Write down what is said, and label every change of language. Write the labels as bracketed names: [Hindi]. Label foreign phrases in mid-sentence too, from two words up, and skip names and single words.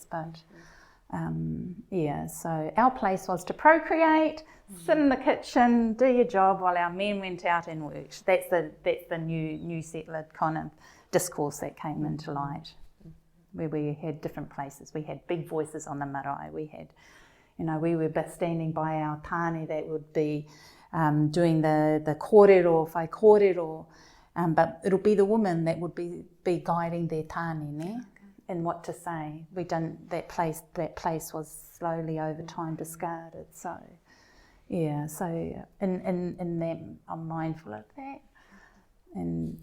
[English] But so our place was to procreate, sit in the kitchen, do your job while our men went out and worked. That's the new settler kind of discourse that came into light, where we had different places. We had big voices on the marae. We had, we were standing by our tāne that would be doing the kōrero, [Māori] whai kōrero, [English] but it'll be the woman that would be guiding their tāne, ne? And what to say. That place was slowly over time discarded. So, so in them, I'm mindful of that. And